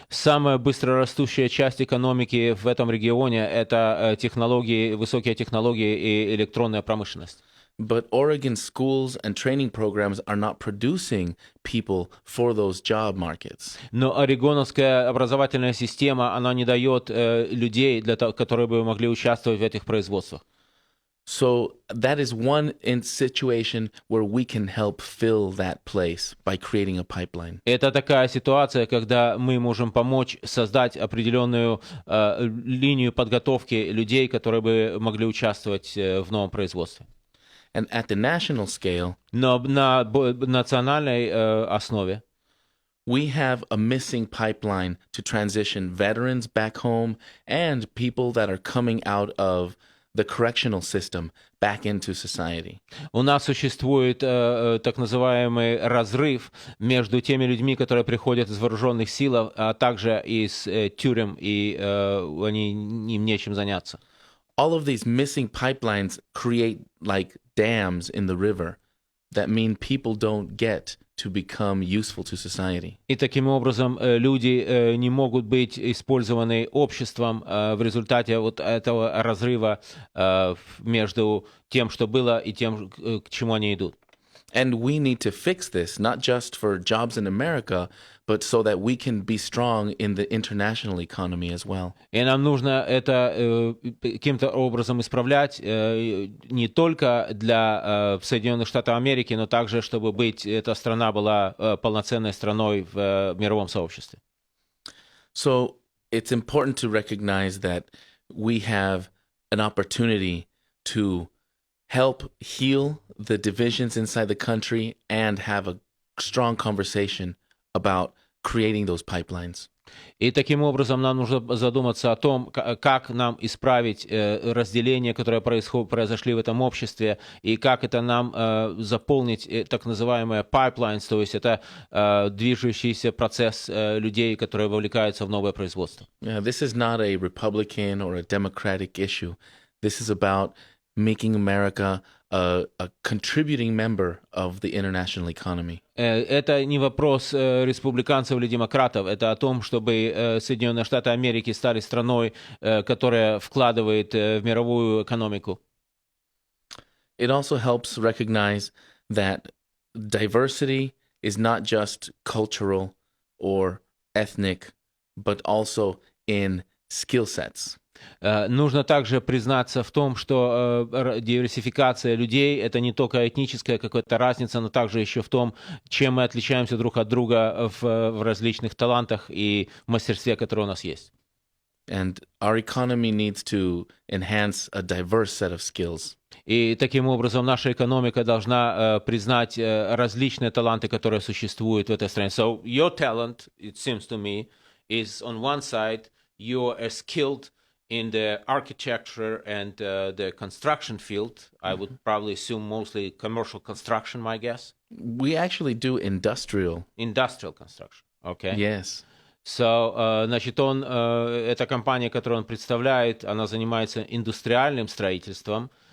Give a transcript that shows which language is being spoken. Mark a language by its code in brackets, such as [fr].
[ru] Самая быстрорастущая часть экономики в этом регионе – это технологии, высокие технологии и электронная промышленность. [en] But Oregon schools and training programs are not producing people for those job markets. [ru] Но орегоновская образовательная система, она не дает людей, которые бы могли участвовать в этих производствах. [en] So that is one situation where we can help fill that place by creating a pipeline. [ru] Это такая ситуация, когда мы можем помочь создать определенную линию подготовки людей, которые бы могли участвовать в новом производстве. [en] And at the national scale, [ru] но на национальной основе [en] we have a missing pipeline to transition veterans back home and people that are coming out of the correctional system back into society. [ru] У нас существует так называемый разрыв между теми людьми, которые приходят из вооруженных сил, а также из тюрем, и им нечем заняться. [en] All of these missing pipelines create like dams in the river that mean people don't get to become useful to society. [ru] И таким образом люди не могут быть использованы обществом в результате вот этого разрыва между тем, что было, и тем, к чему они идут. [en] And we need to fix this, not just for jobs in America, but so that we can be strong in the international economy as well. [ru] И нам нужно это каким-то образом исправлять не только для Соединенных Штатов Америки, но также, чтобы эта страна была полноценной страной в мировом сообществе. [en] So it's important to recognize that we have an opportunity to help heal the divisions inside the country and have a strong conversation about creating those pipelines. [ru] И таким образом нам нужно задуматься о том, как нам исправить разделения, которые произошли в этом обществе, и как это нам заполнить так называемые pipelines, то есть это движущийся процесс людей, которые вовлекаются в новое производство. [en] Yeah, this is not a Republican or a Democratic issue. This is about making America a contributing member of the international economy. [ru] Это не вопрос республиканцев или демократов, это о том, чтобы Соединенные Штаты Америки стали страной, которая вкладывает в мировую экономику. [en] It also helps recognize that diversity is not just cultural or ethnic, but also in skill sets. [ru] Нужно также признаться в том, что диверсификация людей — это не только этническая какая-то разница, но также еще в том, чем мы отличаемся друг от друга в различных талантах и мастерстве, которое у нас есть. [en] And our economy needs to enhance a diverse set of skills. [ru] И таким образом наша экономика должна признать различные таланты, которые существуют в этой стране. [en] So your talent, it seems to me, is on one side you are skilled in the architecture and the construction field. I would probably assume mostly commercial construction, my guess. We actually do industrial. Industrial construction, okay? Yes. [ru] So, значит, эта компания, которую он представляет, она занимается индустриальным строительством.